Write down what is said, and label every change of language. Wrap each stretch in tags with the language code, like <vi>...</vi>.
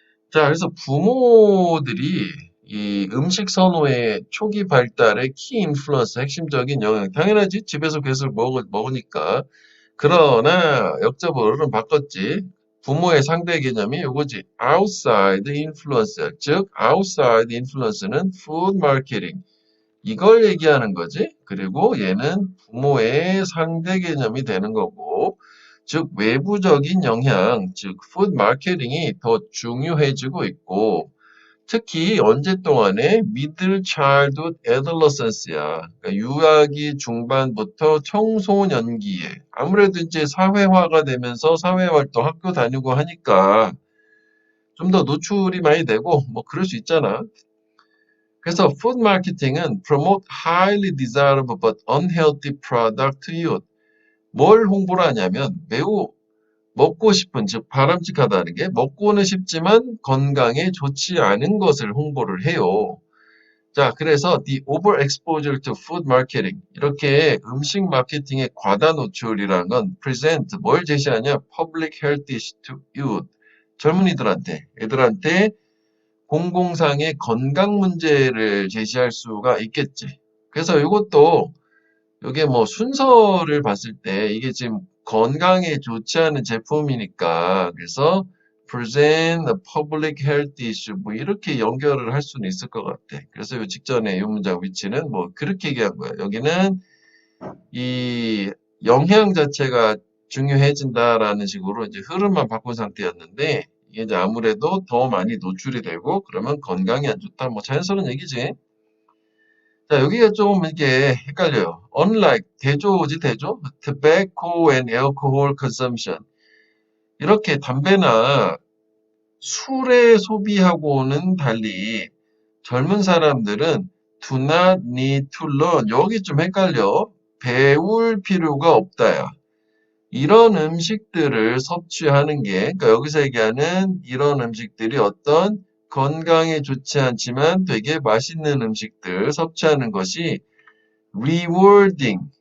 <ko>자, 그래서 부모들이 이 음식 선호의 초기 발달의 키 인플루언스 핵심적인 영향 당연하지 집에서 계속 먹으니까 그러나 역접으로는 바꿨지. 부모의 상대 개념이 요거지.</ko> <en>outside influence. 즉 outside influence는 food marketing.</en> <ko>이걸 얘기하는 거지. 그리고 얘는 부모의 상대 개념이 되는 거고, 즉 외부적인 영향, 즉 푸드 마케팅이 더 중요해지고 있고, 특히 언제 동안에</ko> <en>middle childhood adolescence</en> <ko>야. 그러니까 유아기 중반부터 청소년기에 아무래도 이제 사회화가 되면서 사회활동 학교 다니고 하니까 좀 더 노출이 많이 되고 뭐 그럴 수 있잖아. 그래서 푸드 마케팅은</ko> <en>promote highly desirable but unhealthy product to youth.</en> <ko>뭘 홍보를 하냐면 매우 먹고 싶은, 즉 바람직하다는 게 먹고는 싶지만 건강에 좋지 않은 것을 홍보를 해요. 자, 그래서</ko> <en>the overexposure to food marketing</en> <ko>이렇게 음식 마케팅의 과다 노출이라는 건 present 뭘 제시하냐?</ko> <en>public health issue to youth</en> <ko>젊은이들한테, 애들한테 공공상의 건강 문제를 제시할 수가 있겠지. 그래서 이것도 이게 뭐 순서를 봤을 때 이게 지금 건강에 좋지 않은 제품이니까 그래서</ko> <en>present a public health issue</en> <ko>뭐 이렇게 연결을 할 수는 있을 것 같아. 그래서 이 직전에 이 문장 위치는 뭐 그렇게 얘기한 거야. 여기는 이 영향 자체가 중요해진다라는 식으로 이제 흐름만 바꾼 상태였는데 이게 이제 아무래도 더 많이 노출이 되고 그러면 건강이 안 좋다. 뭐 자연스러운 얘기지. 자, 여기가 좀 이게 헷갈려요. Unlike 대조지 대조?</ko> <en>Tobacco and alcohol consumption.</en> <ko>이렇게 담배나 술의 소비하고는 달리 젊은 사람들은</ko> <en>do not need to learn.</en> <ko>여기 좀 헷갈려. 배울 필요가 없다야. 이런 음식들을 섭취하는 게, 그러니까 여기서 얘기하는 이런 음식들이 어떤 건강에 좋지 않지만 되게 맛있는 음식들 섭취하는 것이 rewarding.</ko>